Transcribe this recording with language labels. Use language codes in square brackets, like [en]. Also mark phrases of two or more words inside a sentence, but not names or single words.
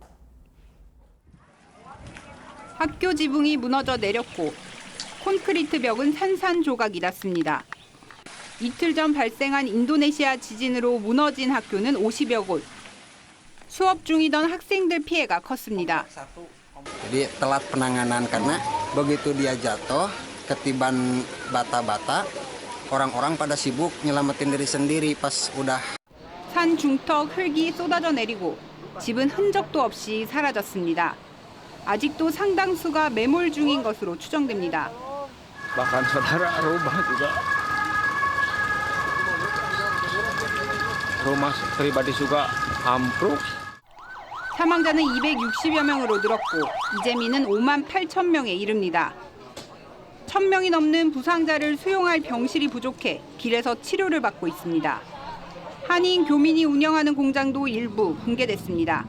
[ko] 학교 지붕이 무너져 내렸고 콘크리트 벽은 산산조각이 났습니다. 이틀 전 발생한 인도네시아 지진으로 무너진 학교는 50여 곳. 수업 중이던 학생들 피해가 컸습니다. [id] Jadi telat penanganan karena begitu dia jatuh ketiban bata-bata orang-orang pada sibuk nyelamatin diri sendiri pas udah. [ko] 산 중턱 흙이 쏟아져 내리고 집은 흔적도 없이 사라졌습니다. 아직도 상당수가 매몰 중인 것으로 추정됩니다. [id] Bahkan saudara rumah juga rumah pribadi juga ambruk. [ko] 사망자는 260여 명으로 늘었고 이재민은 5만 8천 명에 이릅니다. 1,000명이 넘는 부상자를 수용할 병실이 부족해 길에서 치료를 받고 있습니다. 한인 교민이 운영하는 공장도 일부 붕괴됐습니다.